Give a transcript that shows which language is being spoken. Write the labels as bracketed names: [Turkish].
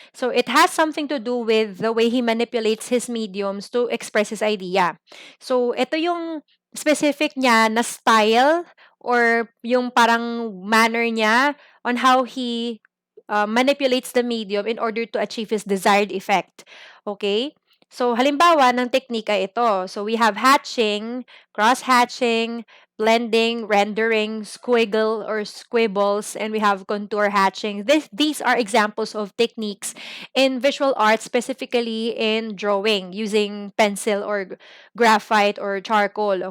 [English] So it has something to do with the way he manipulates his mediums to express his idea. So [Filipino] ito yung specific niya na style or yung parang manner niya [English] on how he manipulates the medium in order to achieve his desired effect. Okay? [Filipino] So halimbawa ng technique ay ito. [English] So we have hatching, cross-hatching, blending, rendering, squiggle or squibbles, and we have contour hatching. These are examples of techniques in visual art, specifically in drawing, using pencil or graphite or charcoal.